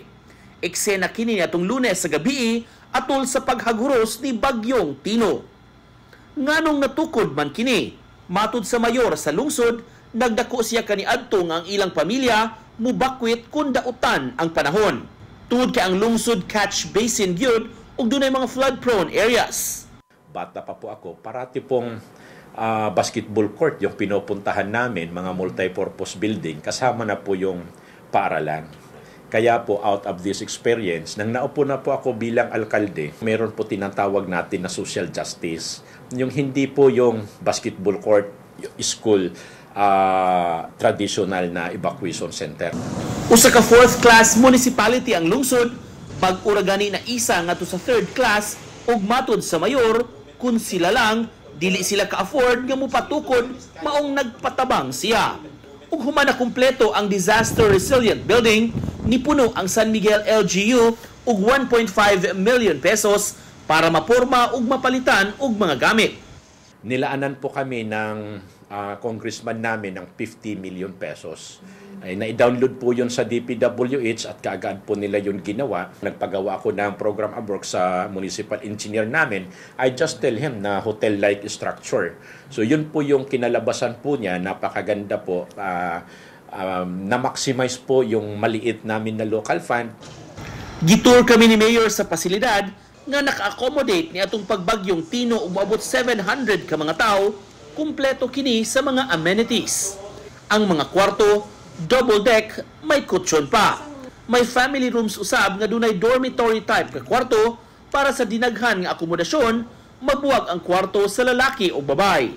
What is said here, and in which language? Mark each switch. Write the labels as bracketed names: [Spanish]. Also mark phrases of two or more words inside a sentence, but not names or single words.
[Cebuano] Eksena kini atong Lunes sa gabi atol sa paghaguros ni Bagyong Tino. Nganong natukod man kini, matud sa mayor sa lungsod, nagdako siya kaniadto nga ang ilang pamilya mubakwit kun dautan ang panahon. Tuod kay ang lungsod [English] catch basin [Cebuano] gyud ug dunay mga [English] flood-prone areas. [Filipino] Bata pa po ako, parati pong [English] basketball court [Filipino] yung pinupuntahan namin, mga [English] multi-purpose building, [Filipino] kasama na po yung paaralan. Kaya po [English] out of this experience, [Filipino] nang naupo na po ako bilang alkalde, meron po tinatawag natin na [English] social justice. [Filipino] Yung hindi po yung [English] basketball court, [Filipino] yung school, traditional na [English] evacuation center. [Cebuano] Usa ka [English] 4th class municipality [Cebuano] ang lungsod, pag-ura gani na isa ngadto sa [English] 3rd class [Cebuano] ug matud sa mayor kun sila lang dili sila ka-afford nga mopatukod maong nagpatabang siya. Ug human na kumpleto ang [English] disaster resilient building, [Cebuano] nipuno ang San Miguel LGU ug 1.5 million pesos para maporma ug mapalitan og mga gamit. [Filipino] Nilaanan po kami ng congressman namin ng 50 million pesos. Ay na-download po yun sa DPWH at kaagad po nila yun ginawa. Nagpagawa ako ng [English] program of work [Filipino] sa [English] municipal engineer [Filipino] namin. [English] I just tell him na hotel-like structure. [Filipino] So yun po yung kinalabasan po niya, napakaganda po. Na-maximize po yung maliit namin na [English] local fund. [Cebuano] Gitur kami ni Mayor sa pasilidad nga naka-accommodate ni atong pagbagyong Tino umabot 700 ka mga tao, kumpleto kini sa mga amenities. Ang mga kwarto, [English] double deck, [Cebuano] may kutsyon pa. May [English] family rooms [Cebuano] usab nga dunay [English] dormitory type [Cebuano] ka kwarto para sa dinaghan nga akomodasyon, mabuwag ang kwarto sa lalaki o babay.